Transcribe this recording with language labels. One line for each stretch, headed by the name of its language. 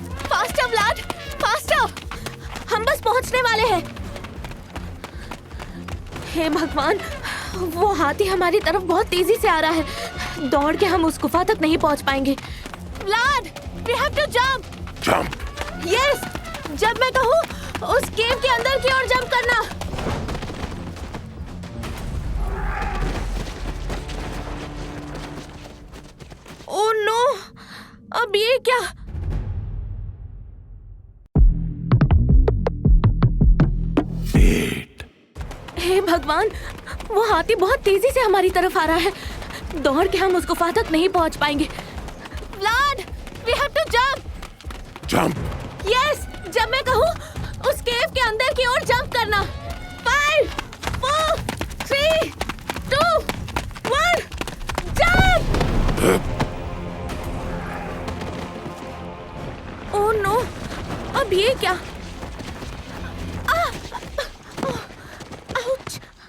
Hindi: Faster व्लाड, faster. हम बस पहुंचने वाले हैं। हे भगवान, वो हाथी हमारी तरफ बहुत तेजी से आ रहा है। दौड़ के हम उस गुफा तक नहीं पहुंच पाएंगे।
English: Vlad, we have to jump.
Hindi: Jump. Yes, जब मैं कहूँ उस केव के अंदर की ओर जंप करना। ओह नो, अब ये क्या? हे भगवान, वो हाथी बहुत तेजी से हमारी तरफ आ रहा है। दौड़ के हम उस गुफा तक नहीं पहुंच पाएंगे।
English: Vlad, we have to jump.
Hindi: Jump. Yes, जब मैं कहूँ उस केव के अंदर की ओर जंप करना। 5, 4, 3, 2, 1, जंप! ओह नो, अब ये क्या? आउच!